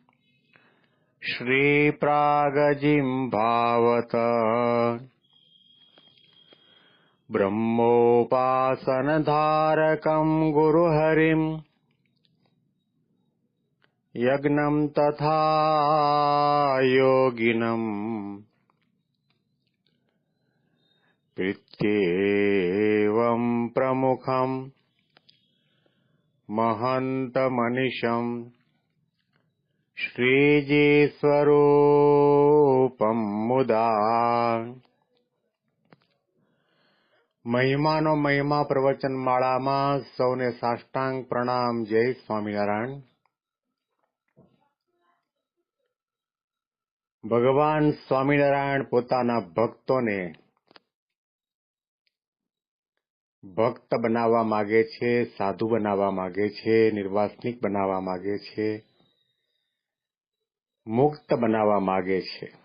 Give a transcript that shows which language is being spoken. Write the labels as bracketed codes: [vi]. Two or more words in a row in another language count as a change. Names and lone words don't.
[sa] श्रीप्रागजिह्वावत ब्रह्मोपासनधारकं गुरुहरिं यज्ञं तथा योगिनं प्रीत्येवं प्रमुखं महन्तमनिशं श्रीजीस्वरूपं मुदा [gu] મહિમાનો મહિમા પ્રવચન માળામાં સૌને સાષ્ટાંગ પ્રણામ. જય સ્વામિનારાયણ. ભગવાન સ્વામિનારાયણ પોતાના ભક્તોને ભક્ત બનાવવા માગે છે, સાધુ બનાવવા માગે છે, નિર્વાસનિક બનાવવા માગે છે, મુક્ત બનાવવા માગે છે.